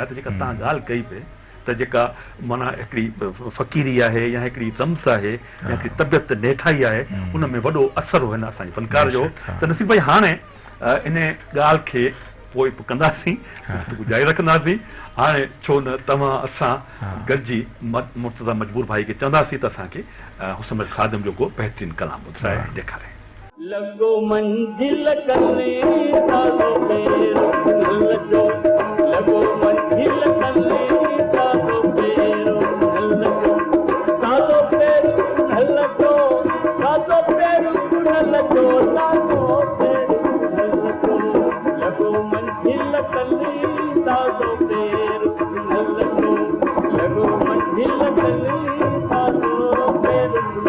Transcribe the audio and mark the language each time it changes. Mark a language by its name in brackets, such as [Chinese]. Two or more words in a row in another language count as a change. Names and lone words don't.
[Sindhi] त जेका तव्हां ॻाल्हि कई पिए त जेका माना हिकिड़ी फ़क़ीरी आहे या हिकिड़ी रम्स आहे या हिकिड़ी तबियत नेठाई आहे, उन में वॾो असरु हो हिन असांजे फनकार जो। त नसीब भाई हाणे इन ॻाल्हि खे पोइ कंदासीं, जारी रखंदासीं, हाणे छो न तव्हां असां गॾिजी मुर्तज़ा मजबूर भाई खे चवंदासीं त असांखे हुसैन बख्श ख़ादिम जो को बहितरीन कलाम ॿुधाए ॾेखारे। लगो मंजिल कले सालो पेरो लगो, लगो मंजिल कले सालो पेरो लगो, सालो पेरो लगो, सालो पेरो लगो, सालो पेरो लगो, लगो मंजिल कले सालो पेरो लगो, लगो मंजिल कले सालो पेरो